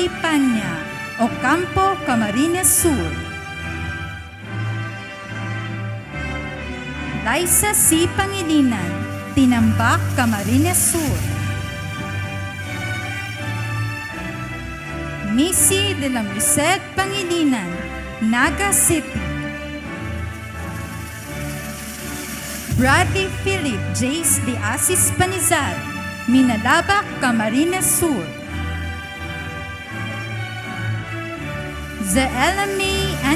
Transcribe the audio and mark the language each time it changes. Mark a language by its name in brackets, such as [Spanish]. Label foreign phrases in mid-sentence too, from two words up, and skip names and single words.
[English] Panya, Ocampo, Camarines Sur. Liza C. Pangilinan, Tinambak, Camarines Sur. Missy de la Merced Pangilinan, Naga City. Bradley Philip Jace de Asis Panizal, Minalabak, Camarines Sur. Zaela May N.